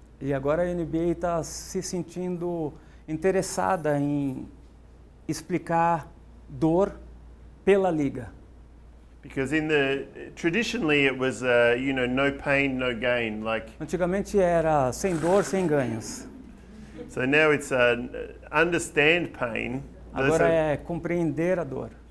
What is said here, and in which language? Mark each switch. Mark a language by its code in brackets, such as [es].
[pt] E agora a NBA está se sentindo interessada em explicar dor pela liga. [en] Because traditionally it was no pain, no gain. Like, [pt] Antigamente era sem dor, sem ganhos. [en] so now it's understand pain. [pt] Agora é compreender a dor.